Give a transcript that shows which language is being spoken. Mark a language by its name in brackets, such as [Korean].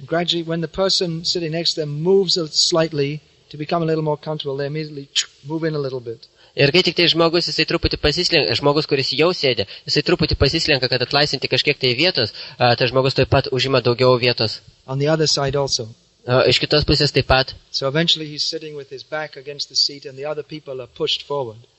[English] Gradually, when the person sitting next to them moves slightly to become a little more comfortable, they immediately move in a little bit. [Lithuanian] Ir kai tik tai žmogus, jisai truputį pasislenka, žmogus, kuris jau sėdė, jisai truputį pasislenka, kad atlaisinti kažkiek tai vietos, tai žmogus taip pat užima daugiau vietos. [English] On the other side also. [Lithuanian] Iš kitos pusės taip pat. [English] So eventually he's sitting with his back against the seat and the other people are pushed forward.